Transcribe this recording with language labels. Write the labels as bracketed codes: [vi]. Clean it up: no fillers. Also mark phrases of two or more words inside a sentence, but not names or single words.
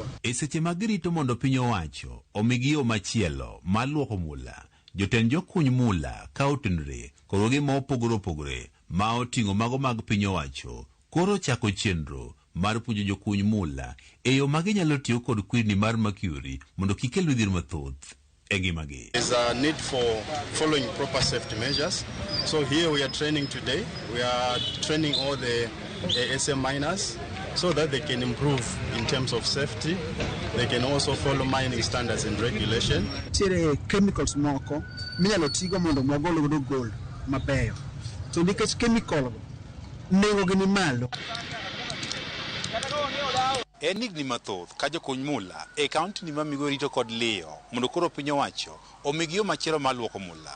[luo] E seche mag rito mondo piny owacho omigi yo machielo mar luoko mula, jotend jokuny mula ka otenore koro gi mopogore opogore ma oting'o mago mag piny owacho koro chako chenro mar puonjo jokuny mula e yo ma ginyalo tiyo kod kwirni mar Migori mondo kikel midhiero mathoth e ngimagi. [en] There is a need for following proper safety measures. So here we are training today. We are training all the SM miners so that they can improve in terms of safety. They can also follow mining standards and regulation. [luo] Tiere chemicals moko minyalo tigo mondo mwagol godo gold mabeyo. To nikech chemical nengo gi ni malo. En higni mathoth ka jokuny mula e kaunti ni ma Migori to kod liyo mondo koro piny owacho omigi yo machielo mar luoko mula.